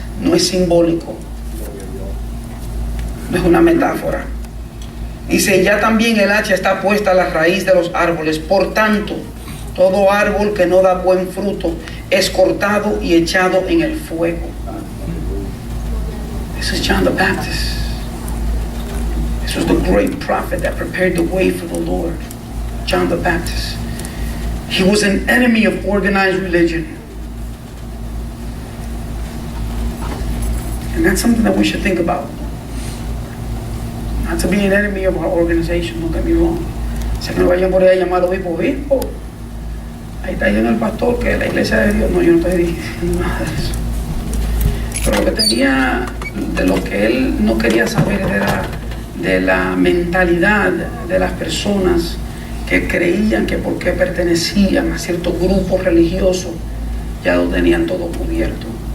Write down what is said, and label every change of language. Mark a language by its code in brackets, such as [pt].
[es] No es simbólico, no es una metáfora. Dice: ya también el hacha está puesta a la raíz de los árboles. Por tanto, todo árbol que no da buen fruto es cortado y echado en el fuego. [en] This is John the Baptist. This was the great prophet that prepared the way for the Lord. John the Baptist. He was an enemy of organized religion. And that's something that we should think about. Not to be an enemy of our organization, don't get me wrong. [es] Sé que no vayan por ahí a llamar obispo. Ahí está yendo el pastor que la iglesia de Dios. No, yo no estoy diciendo nada de eso. Pero lo que tenía, de lo que él no quería saber era de la mentalidad de las personas que creían que porque pertenecían a ciertos grupos religiosos ya lo tenían todo cubierto.